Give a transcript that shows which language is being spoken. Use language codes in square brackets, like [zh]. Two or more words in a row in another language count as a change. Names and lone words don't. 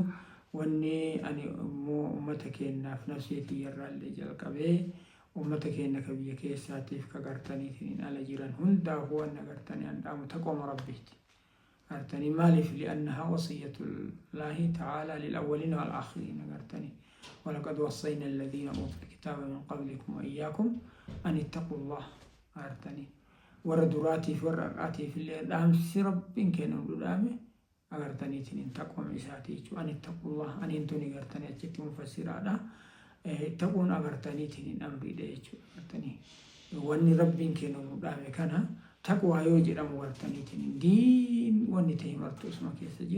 [om] Wanni ani immoo uummata keenyaaf nafseetii irraallee jalqabee ummata keenya ka biyya keessaatiif ka gartaniitiin ala jiran hundaaf waan gartanii handhaamu taqooma rabbiiti. Gartanii maaliif [ar] لأنها وصية الله تعالى للأولين والآخرين gartanii. ولقد وصينا الذين أوتوا الكتاب من قبلكم وإياكم أن اتقوا الله gartanii. [om] Warra duraatiif warra har'aatiif illee dhaamsi rabbiin kennu dhudhaame agartaniitiin taqooma isaati jechuudha. Ani taqullah aniin tuni gartanii achitti mufassiraadha. Taquun agartaniitiin amriidha jechuudha. Gartanii wanni rabbiin kennu dhudhaame kana taqwaa yoo jedhamu gartaniitiin diin wanni ta'e martu asuma keessa jira.